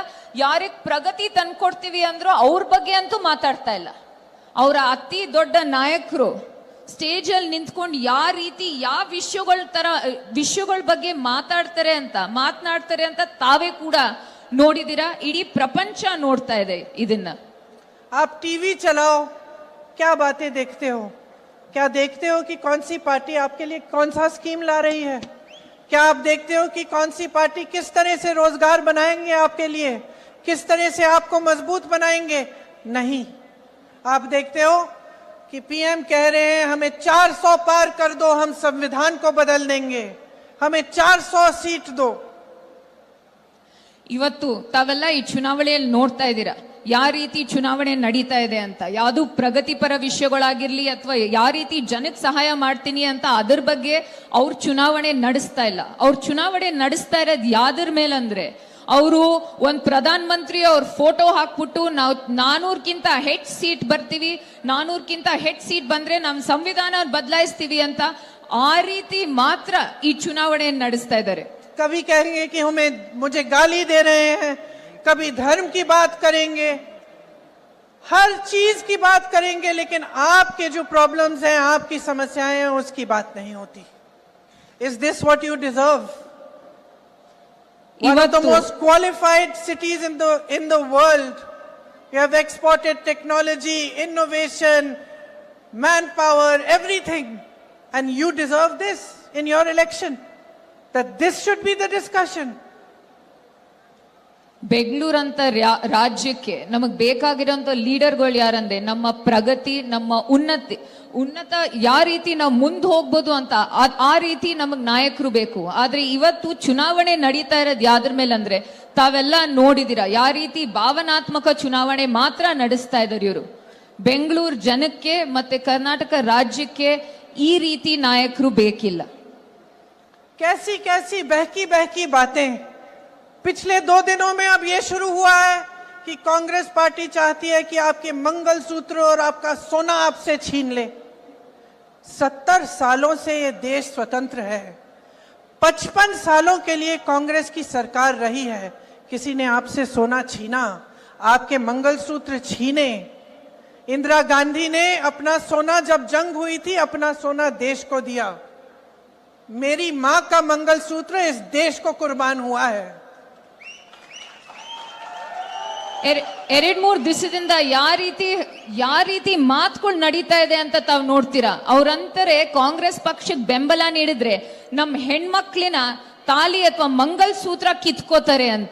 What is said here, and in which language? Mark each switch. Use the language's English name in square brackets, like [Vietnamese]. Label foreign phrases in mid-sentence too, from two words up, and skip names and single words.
[Kannada] ಯಾರಿಗ್ ಪ್ರಗತಿ ತಂದ್ಕೊಡ್ತೀವಿ ಅಂದ್ರೂ ಅವ್ರ ಬಗ್ಗೆ ಅಂತೂ ಮಾತಾಡ್ತಾ ಇಲ್ಲ. ಅವರ ಅತಿ ದೊಡ್ಡ ನಾಯಕರು ಸ್ಟೇಜ್ ಅಲ್ಲಿ ನಿಂತ್ಕೊಂಡು ಯಾವ ರೀತಿ ಯಾವ ವಿಷಯಗಳ ಬಗ್ಗೆ ಮಾತನಾಡ್ತಾರೆ ಅಂತ ತಾವೇ ಕೂಡ ನೋಡಿದಿರಾ. ಇಡೀ ಪ್ರಪಂಚ ನೋಡ್ತಾ ಇದೆ ಇದನ್ನ. [Hindi] आप टीवी चलाओ, क्या बातें देखते हो? क्या देखते हो कि कौन सी पार्टी आपके लिए कौन सा स्कीम ला रही है? क्या आप देखते हो कि कौन सी पार्टी किस तरह से रोजगार बनाएंगे आपके लिए, किस तरह से आपको मजबूत बनाएंगे? नहीं। आप देखते हो कि पीएम कह रहे हैं हमें 400 पार कर दो, हम संविधान को बदल देंगे, हमें 400 सीट दो। [Kannada] ಇವತ್ತು ತಾವೆಲ್ಲ ಈ ಚುನಾವಣೆಯಲ್ಲಿ ನೋಡ್ತಾ ಇದ್ದೀರಾ ಯಾವ ರೀತಿ ಚುನಾವಣೆ ನಡೀತಾ ಇದೆ ಅಂತ. ಯಾವುದು ಪ್ರಗತಿಪರ ವಿಷಯಗಳಾಗಿರ್ಲಿ ಅಥವಾ ಯಾವ ರೀತಿ ಜನಕ್ಕೆ ಸಹಾಯ ಮಾಡ್ತೀನಿ ಅಂತ ಅದ್ರ ಬಗ್ಗೆ ಅವ್ರ ಚುನಾವಣೆ ನಡೆಸ್ತಾ ಇಲ್ಲ. ಅವ್ರ ಚುನಾವಣೆ ನಡೆಸ್ತಾ ಇರೋದು ಯಾವ್ದ್ರ ಮೇಲಂದ್ರೆ, ಅವರು ಒಂದ್ ಪ್ರಧಾನ ಮಂತ್ರಿ ಅವ್ರ ಫೋಟೋ ಹಾಕ್ಬಿಟ್ಟು ನಾವು 400ಕ್ಕಿಂತ ಹೆಚ್ಚು ಸೀಟ್ ಬರ್ತೀವಿ, 400ಕ್ಕಿಂತ ಹೆಚ್ಚು ಸೀಟ್ ಬಂದ್ರೆ ನಮ್ ಸಂವಿಧಾನ ಬದಲಾಯಿಸ್ತೀವಿ ಅಂತ ಆ ರೀತಿ ಮಾತ್ರ ಈ ಚುನಾವಣೆ ನಡೆಸ್ತಾ ಇದ್ದಾರೆ. [Hindi] कभी कहेंगे कि मुझे गाली दे रहे हैं, कभी धर्म की बात करेंगे, हर चीज की बात करेंगे, लेकिन आपके जो प्रॉब्लम्स हैं, आपकी समस्याएं हैं, उसकी बात नहीं होती. [English] Is this what you deserve? One of the most qualified cities in the world. You have exported technology, innovation, manpower, everything, and you deserve this in your election. That this should be the discussion. [Kannada] ಬೆಂಗಳೂರಂತ ರಾಜ್ಯಕ್ಕೆ ನಮಗ್ ಬೇಕಾಗಿರೋಂಥ ಲೀಡರ್ಗಳು ಯಾರಂದ್ರೆ, ನಮ್ಮ ಪ್ರಗತಿ, ನಮ್ಮ ಉನ್ನತ ಯಾವ ರೀತಿ ನಾವು ಮುಂದೆ ಹೋಗ್ಬೋದು ಅಂತ ಆ ರೀತಿ ನಮಗ್ ನಾಯಕರು ಬೇಕು. ಆದ್ರೆ ಇವತ್ತು ಚುನಾವಣೆ ನಡೀತಾ ಇರೋದು ಯಾವ್ದ್ರ ಮೇಲೆ ಅಂದ್ರೆ, ತಾವೆಲ್ಲ ನೋಡಿದಿರ ಯಾವ ರೀತಿ ಭಾವನಾತ್ಮಕ ಚುನಾವಣೆ ಮಾತ್ರ ನಡೆಸ್ತಾ ಇದ್ದಾರೆ ಇವರು. ಬೆಂಗಳೂರು ಜನಕ್ಕೆ ಮತ್ತೆ ಕರ್ನಾಟಕ ರಾಜ್ಯಕ್ಕೆ ಈ ರೀತಿ ನಾಯಕರು ಬೇಕಿಲ್ಲ. [Hindi] कैसी कैसी बहकी बहकी बातें. पिछले 2 दिनों में अब ये शुरू हुआ है कि कांग्रेस पार्टी चाहती है कि आपके मंगलसूत्र और आपका सोना आपसे छीन ले. 70 सालों से ये देश स्वतंत्र है. 55 सालों के लिए कांग्रेस की सरकार रही है, किसी ने आपसे सोना छीना, आपके मंगलसूत्र छीने। इंदिरा गांधी ने अपना सोना, जब जंग हुई थी, अपना सोना देश को दिया। मेरी मां का मंगलसूत्र इस देश को कुर्बान हुआ है। [Kannada] ಎರಡ್ ಮೂರ್ ದಿವಸದಿಂದ ಯಾವ ರೀತಿ ಮಾತುಗಳು ನಡೀತಾ ಇದೆ ಅಂತ ತಾವ್ ನೋಡ್ತೀರಾ. ಅವ್ರಂತಾರೆ ಕಾಂಗ್ರೆಸ್ ಪಕ್ಷಕ್ಕೆ ಬೆಂಬಲ ನೀಡಿದ್ರೆ ನಮ್ ಹೆಣ್ಮಕ್ಳಿನ ತಾಲಿ ಅಥವಾ ಮಂಗಲ್ ಸೂತ್ರ ಕಿತ್ಕೋತಾರೆ ಅಂತ.